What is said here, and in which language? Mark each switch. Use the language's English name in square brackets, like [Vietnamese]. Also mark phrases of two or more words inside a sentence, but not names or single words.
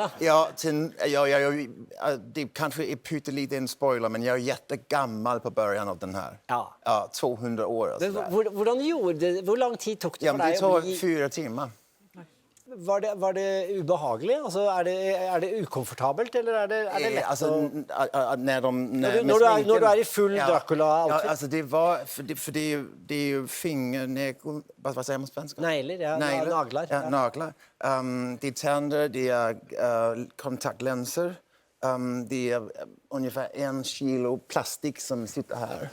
[Norwegian] Ja, det kanskje pyttelite en spoiler, men jeg [Swedish] jättegammal på början av [Norwegian] den her. Ja, 200 år. Hvordan gjorde det? Hvor lang tid tok det for deg? Det tar 4 timer. Var det ubehagelig? Altså, er det ukomfortabelt, eller er det lett altså, når du i full Dracula-outfit? [Swedish] Ja, alltså det var för det är ju vad säger man på svenska? Negler, ja, naglar. Ja, naglar. Det är tänder, det är kontaktlinser. Det är ungefär 1 kilo plastik som sitter här.